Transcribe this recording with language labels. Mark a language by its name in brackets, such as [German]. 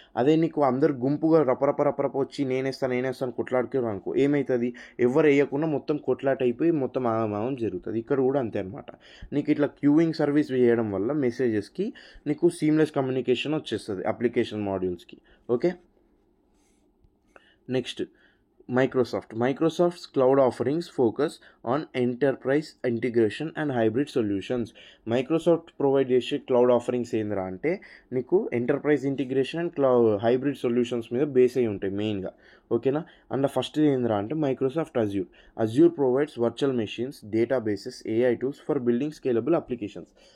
[Telugu] అదే నీకు అందరు గుంపుగా రపరప వచ్చి నేనేస్తాను కొట్లాడుకోరు అనుకో, ఏమవుతుంది, ఎవరు వేయకుండా మొత్తం కొట్లాట అయిపోయి మొత్తం ఆగమాగం జరుగుతుంది. ఇక్కడ కూడా అంతే అనమాట. నీకు ఇట్లా క్యూయింగ్ సర్వీస్ చేయడం వల్ల మెసేజెస్కి నీకు సీమ్లెస్ కమ్యూనికేషన్ వచ్చేస్తుంది application మాడ్యూల్స్కి. Okay, next [English] Microsoft's cloud offerings focus on enterprise integration and hybrid solutions. [Telugu] Microsoft provide చేసే క్లౌడ్ ఆఫరింగ్స్ ఏంద్రా అంటే నీకు enterprise integration and hybrid solutions మీద బేస్ అయి ఉంటాయి మెయిన్గా. ఓకేనా. [English] and first [Telugu] ఏంద్రా అంటే [English] Microsoft Azure provides virtual machines, databases, AI tools for building scalable applications.